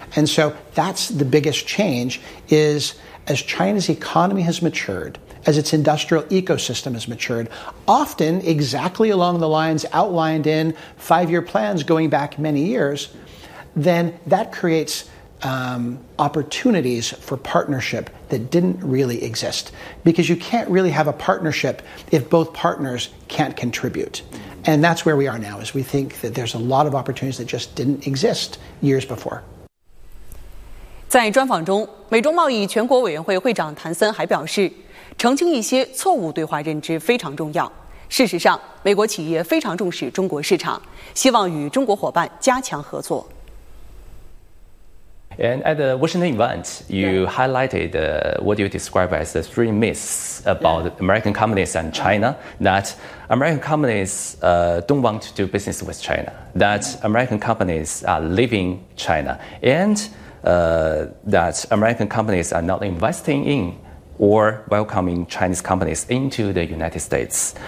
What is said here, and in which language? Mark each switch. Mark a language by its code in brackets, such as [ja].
[en] And so that's the biggest change, is as China's economy has matured, as its industrial ecosystem has matured, often exactly along the lines outlined in five-year plans going back many years, then that creates opportunities for partnership that didn't really exist. Because you can't really have a partnership if both partners can't contribute. And that's where we are now, is we think that there's a lot of opportunities that just didn't exist years before. [zh] 在专访中，美中贸易全国委员会会长谭森还表示，澄清一些错误对话认知非常重要。事实上，美国企业非常重视中国市场，希望与中国伙伴加强合作。 [en] And at the Washington event, you highlighted what you describe as the three myths about American companies and China, that American companies don't want to do business with China, that American companies are leaving China, and that American companies are not investing in or welcoming Chinese companies into the United States.